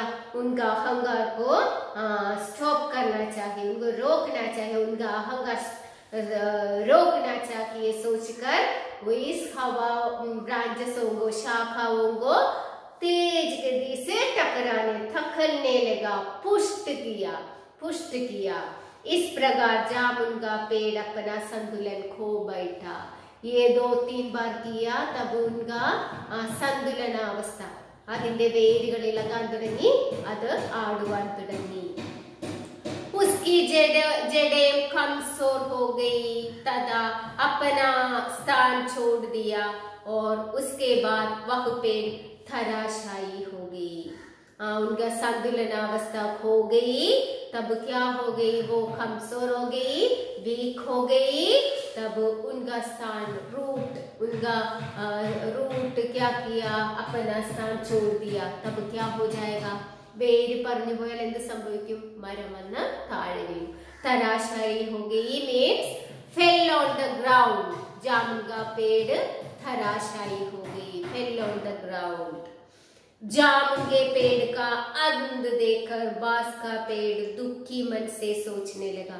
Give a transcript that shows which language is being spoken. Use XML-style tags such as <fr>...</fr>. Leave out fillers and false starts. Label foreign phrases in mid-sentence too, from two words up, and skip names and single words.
<hi>उनका अहंकार को स्टॉप करना चाहिए, उनको रोकना चाहिए, उनका अहंकार रोकना चाहिए सोचकर वो इस हवा ब्रांचेसों को, शाखाओं को तेज गति से टकराने, थकने लगा, पुष्ट किया। इस प्रकार जामुन का पेड़ अपना संतुलन खो बैठा। ये 2-3 बार किया, तब उनका</hi> <ml>സന്തുലനാവസ്ഥ, അതിന്റെ വേരുകൾ ഇളകാൻ തുടങ്ങി, അത് ആടുവാൻ തുടങ്ങി।</ml> <hi>उसकी जड़ें कमजोर हो गई तथा अपना स्थान छोड़ दिया और उसके बाद वह पेड़ धराशायी हो गई। उनका संतुलनावस्था खो गई, तब क्या हो गई, वो कमजोर हो गई, वीक हो गई। तब उनका स्थान उनका रूट क्या किया, अपना स्थान छोड़ दिया। तब क्या हो जाएगा,</hi> <ml>വേര് പറഞ്ഞു പോയാൽ എന്ത് സംഭവിക്കും, മരം വന്ന് താഴെ വീഴും।</ml> <hi>धराशायी हो गई मीन्स</hi> <en>fell on the ground.</en> <hi>जामुन का पेड़ धराशायी हो गई,</hi> <en>fell on the ground.</en> <hi>जामुन के पेड़ का अंत देखकर बांस का पेड़ दुखी मन से सोचने लगा।</hi>